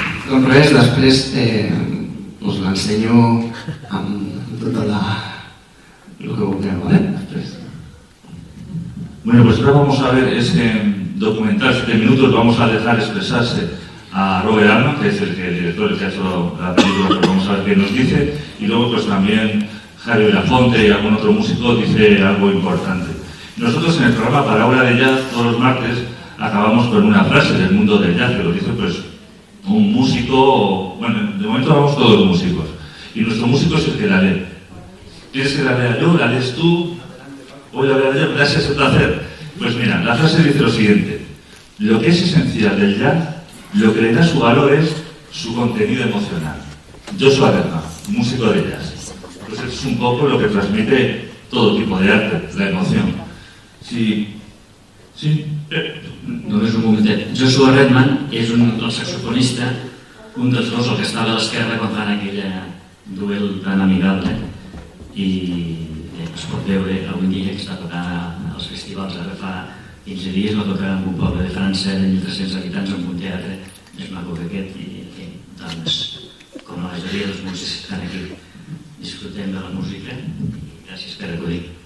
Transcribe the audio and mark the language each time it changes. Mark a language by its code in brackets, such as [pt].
[ca] Doncs res, després us l'ensenyo amb tota lo que vulgueu, ¿vale? Després. [es] Bueno, pues ahora vamos a ver ese documental, 7 minutos, vamos a dejar expresarse a Robert Altman, que es el director que ha hecho la película, pero vamos a ver qué nos dice, y luego pues también Javi Belafonte y algún otro músico dice algo importante. Nosotros en el programa Parábola de Jazz, todos los martes, acabamos con una frase del mundo del jazz, que lo dice pues un músico, bueno, de momento vamos todos los músicos, y nuestro músico es el que la lee. ¿Quieres que la lea yo? ¿La lees tú? ¿Voy a leer yo? Gracias, un placer. Pues mira, la frase dice lo siguiente: lo que es esencial del jazz, lo que le da su valor es su contenido emocional. Joshua Redman, músico de jazz. Pues es un poco lo que transmite todo tipo de arte, la emoción. Sí. [ca] Només un momentet. Joshua Redman és el saxofonista, un dels dos, el que estava a l'esquerra quan fan aquella duel tan amigable, i es pot veure avui dia que està tocant als festivals. Ara fa 15 dies va tocar en un poble de França de 1.300 habitants en un teatre més maco que aquest, i doncs, com la majoria dels músics que estan aquí, disfrutem de la música, i gràcies per acudir.